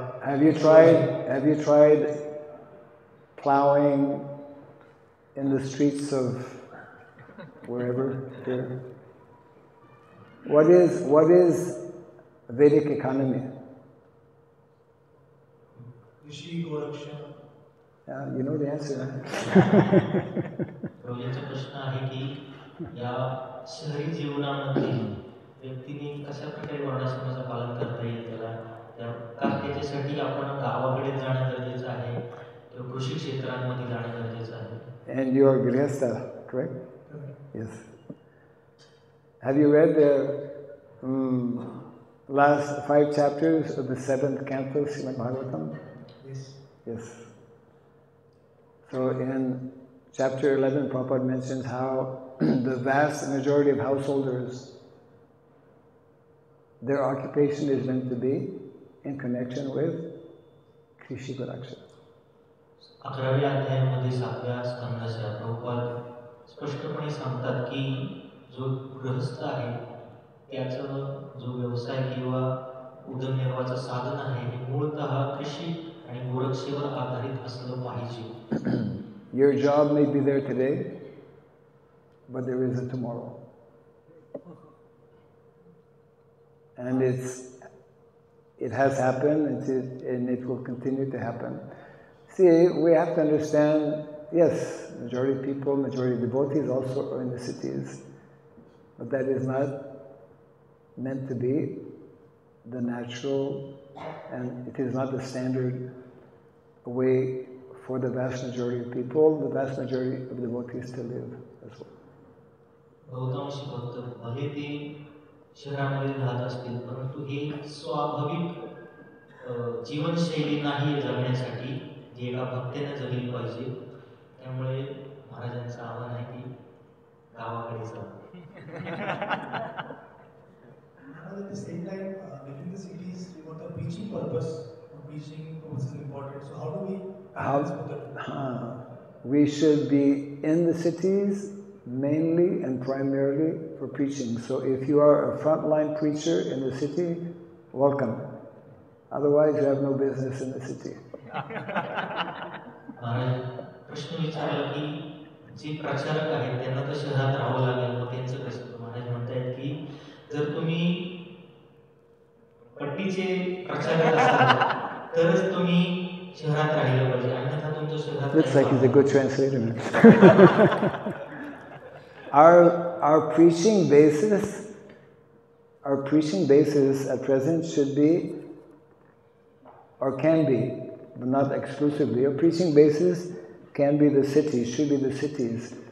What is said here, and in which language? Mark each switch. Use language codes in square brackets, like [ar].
[en] Have you tried plowing in the streets of wherever here? What is Vedic economy? Rishi Goraksha. Yeah, you know the answer, right? [mr] रोजचा प्रश्न आहे की या शहरी जीवनामध्ये व्यक्तीने कशा प्रकारे वर्णाश्रमाचं पालन करता येईल, त्याला त्याच्यासाठी आपण गावाकडे जाणं गरजेचं आहे किंवा कृषी क्षेत्रांमध्ये जाणं गरजेचं आहे. [en] And you are Grihastha, correct? Yes. Have you read the last 5 chapters of the 7th canto, Srimad Bhagavatam? Yes. Yes. So in chapter 11, Prabhupada mentions how the vast majority of householders, their occupation is meant to be in connection with Krishi production. [mr] 11व्या अध्यायामध्ये 7व्या स्कंदाच्या Prabhupada स्पष्टपणे सांगतात की जो गृहस्थ आहे त्याचं जो व्यवसाय किंवा उदरनिर्वाहाचं साधन आहे हे मूळतः कृषी आणि गोरक्षेवर आधारित असलं पाहिजे. [en] Your job may be there today, but there is a tomorrow. And it has happened and it will continue to happen. See, we have to understand, yes, majority of people, majority of devotees also are in the cities, but that is not meant to be the natural, and it is not the standard way for the vast majority of people, the vast majority of devotees to live as well. [mr] बहुतांश भक्त भले ते शहरामध्ये राहत असतील परंतु हे स्वाभाविक जीवनशैली नाही जगण्यासाठी जी एका भक्ताने जगली पाहिजे. त्यामुळे महाराजांचं आव्हान आहे की गावाकडे जाऊ. [en] At the same time, within the cities, we want a preaching purpose. Preaching purpose is important. So how do we balance both that? We should be in the cities mainly and primarily for preaching. So if you are a frontline preacher in the city, welcome. Otherwise, you have no business in the city. [mr] Maharaj प्रश्न विचारला की जे प्रचारक आहेत त्यांना तर शहरात राहावं लागेल, मग त्यांचं कसं? महाराज म्हणतायत की जर तुम्ही पट्टीचे प्रचारक असाल तरच तुम्ही शहरात राहिलं पाहिजे, अन्यथा तुमचं शहरात. [en] Looks like he's a good translator. Our preaching basis at present should be, or can be, but not exclusively. Our preaching basis can be the cities, should be the cities.